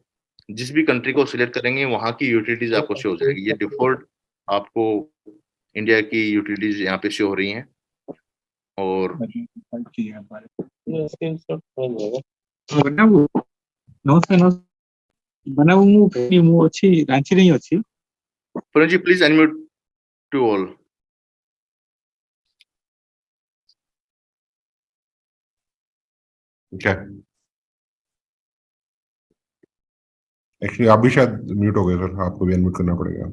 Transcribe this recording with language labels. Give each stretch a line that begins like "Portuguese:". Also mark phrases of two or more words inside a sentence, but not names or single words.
Hindi: जिस भी कंट्री को सिलेक्ट करेंगे वहां की यूटिलिटीज आपको शो हो जाएगी। ये डिफॉल्ट आपको इंडिया की यूटिलिटीज यहाँ पे शो हो रही हैं। और बनाऊ नमस्ते बनाऊ
Odia: ମୁଁ ଅଛି ରାଞ୍ଚିରେ ହିଁ ଅଛି।
Hindi: प्रेम जी
English: please unmute to all.
Hindi: क्या एक्चुअली आप भी शायद म्यूट हो गए सर, आपको भी अनम्यूट करना पड़ेगा।